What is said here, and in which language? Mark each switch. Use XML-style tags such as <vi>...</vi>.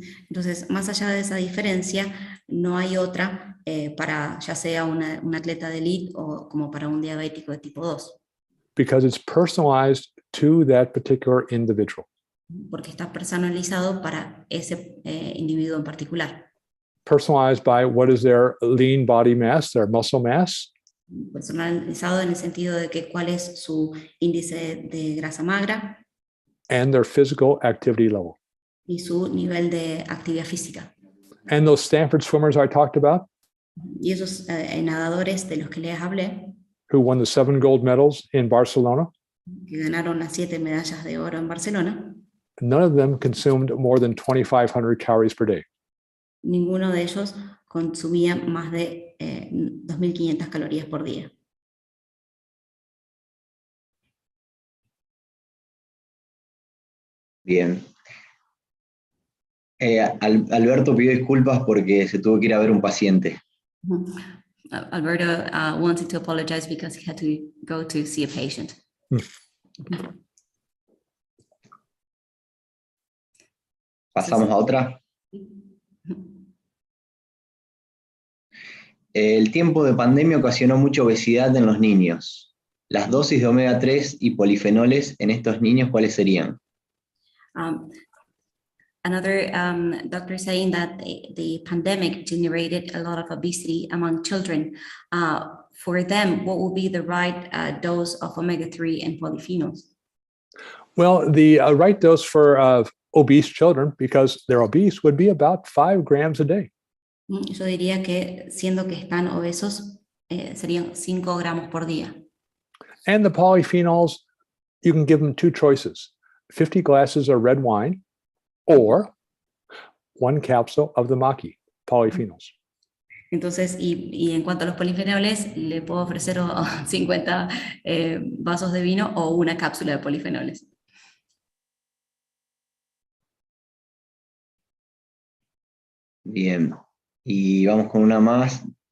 <es>Entonces, más allá de esa diferencia, no hay otra para ya sea un atleta de élite o como para un diabético de tipo 2,</es> <en>Because it's personalized to that particular individual.</en> <es>porque está personalizado para ese individuo en particular.</es> <en>Personalized by what is their lean body mass, their muscle mass,</en> <es>Personalizado en el sentido de que cuál es su índice de grasa magra</es> <en>and their physical activity level.</en> <es>y su nivel de actividad física.</es> <en>And those Stanford swimmers I talked about,</en> <es>Y esos nadadores de los que les hablé,</es> <en>who won the 7 gold medals in Barcelona,</en> <es>que ganaron las 7 medallas de oro en Barcelona,</es> <en>none of them consumed more than 2,500 calories per day.</en> <es>ninguno de ellos consumía más de 2.500 calorías por día. Bien. Alberto pidió disculpas porque se tuvo que ir a ver un paciente. Alberto wanted to apologize because he had to go to see a patient. Pasamos a otra. El tiempo de pandemia ocasionó mucha obesidad en los niños. Las dosis de omega 3 y polifenoles en estos niños, ¿cuáles serían?</es> <en>Another doctor saying that the pandemic generated a lot of obesity among children. For them, what would be the right dose of omega-3 and polyphenols? Well, the right dose for obese children, because they're obese, would be about 5 grams a day.</en> <es>Yo diría que siendo que están obesos, serían 5 gramos por día.</es> <en>And the polyphenols, you can give them 2 choices, 50 glasses of red wine or 1 capsule of the maqui, polyphenols.</en> <es>Entonces, y en cuanto a los polifenoles, le puedo ofrecer 50 vasos de vino o una cápsula de polifenoles. Bien, y vamos con una más.</es>